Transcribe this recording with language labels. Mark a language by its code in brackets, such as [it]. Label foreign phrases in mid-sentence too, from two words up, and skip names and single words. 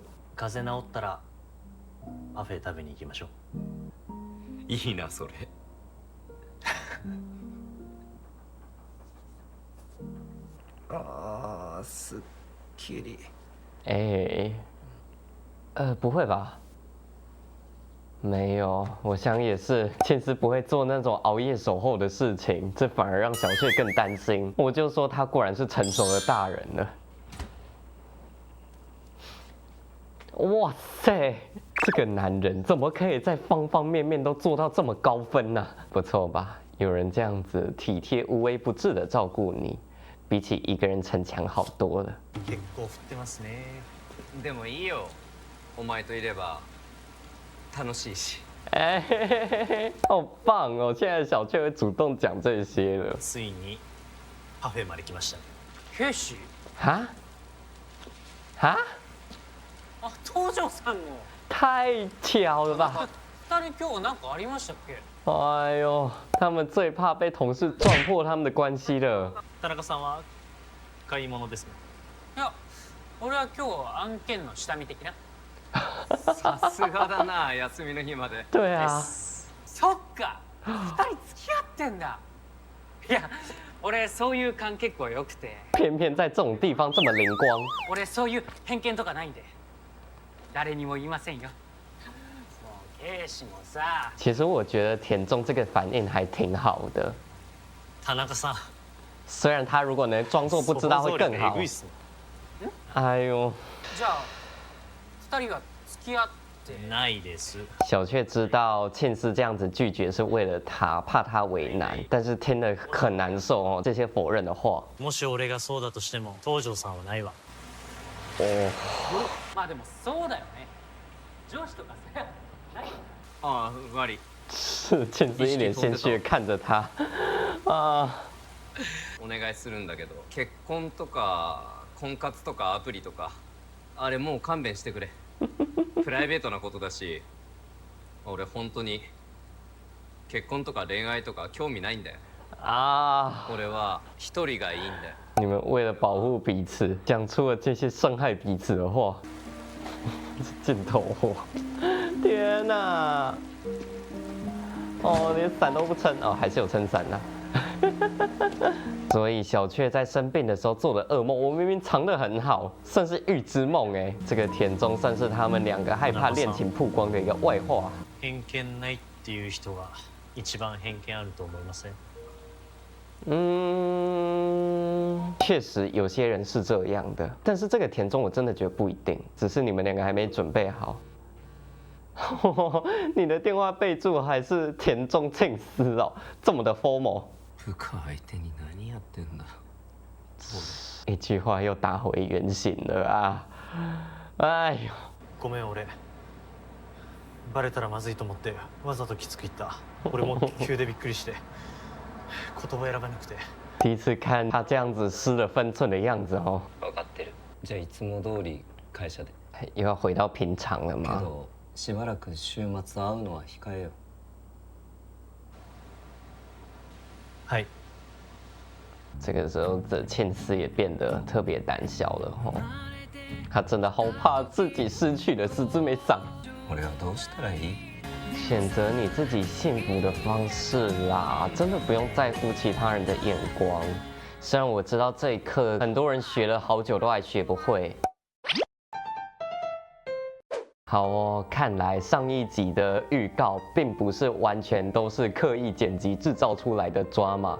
[ja] 風邪治ったらパフェ食べに行きましょう。いいなそれ。あーすっきり。 [zh] 哎，不会吧？没有，我想也是，庆司不会做那种熬夜守候的事情，这反而让小雀更担心。我就说他果然是成熟的大人了。哇塞，这个男人怎么可以在方方面面都做到这么高分呢？不错吧？有人这样子体贴无微不至的照顾你，比起一个人逞强好多了。 [ja] 結構振ってますね。でもいいよ。お前といれば楽しいし。 [zh] 哎、嘿嘿嘿嘿，好棒哦！现在小雀会主動講這些了。 [ja] ついにパフェまで来ましたね。ケイシ [zh] 哈？哈？ [ja] あ、東條さんの。 [zh] 太巧了吧！ [ja] 二人今日なんかありましたっけ？ [zh] 哎呦，他们最怕被同事撞破他们的关系了。 [ja] 田中さんは買い物ですね。いや、俺は今日案件の下見的な。さすがだな、休みの日まで。 [zh] 对啊， [ja] そっか、二人付き合ってんだ。いや、俺そういう感結構良くて。 [zh] 偏偏在这种地方这么灵光。 [ja] 俺そういう偏見とかないんで、誰にも言いませんよ。もうケイシもさ。 [zh] 其实我觉得田中这个反应还挺好的， [ja] 田中さん。 [zh] 虽然他如果能装作不知道会更好 [ja] 想像力がえぐいっ。すね。 [zh] 哎呦， [ja] じゃあ二人は付き合って。ないです。 [zh] 小雀知道庆司这样子拒绝是为了他，怕他为难，但是听得很难受哦，这些否认的话。 [ja] もし俺がそうだとしても東條さんはないわ。 [zh] 哦， [ja] まあでもそうだよね。上司とかさ。ない。ああ悪い。 [zh] 是庆司一脸鲜血地看着他啊。 [ja] お願いするんだけど、結婚とか婚活とかアプリとかあれもう勘弁してくれ。プライベートなことだし、俺本当に結婚とか恋愛とか興味ないんだよ。 [zh] 啊！ [ja] 俺は一人がいいんだよ。 [zh] 你们为了保护彼此，讲出了这些伤害彼此的话，镜头火！天哪！哦，连伞都不撑哦，还是有撑伞呐。所以小雀在生病的时候做的噩梦，我明明藏得很好，算是预知梦哎。这个田中算是他们两个害怕恋情曝光的一个外化。 [ja] 偏見ないっていう人が一番偏見あると思いません？ [zh] 确实有些人是这样的，但是这个田中我真的觉得不一定，只是你们两个还没准备好。你的电话备注还是田中庆司哦，这么的 formal。 [ja] 部下相手に何やってんだ。 [zh] 一句话又打回原形了啊！哎呦， [ja] ごめん俺。バレたらまずいと思ってわざときつく言った。俺も急でびっくりして言葉選べなくて。 [zh] 第一次看他这样子失了分寸的样子哦。 [ja] 分かってる。じゃあいつも通り会社で。 [zh] 又要回到平常了 [ja] け [zh] 吗？ [ja] どしばらく週末会うのは控えよう。はい。 [zh] 这个时候的庆司也变得特别胆小了吼，他真的好怕自己失去了十之美赏。 [ja] 俺はどうしたらいい？ [zh] 选择你自己幸福的方式啦，真的不用在乎其他人的眼光。虽然我知道这一刻很多人学了好久都还学不会。好哦，看来上一集的预告并不是完全都是刻意剪辑制造出来的drama。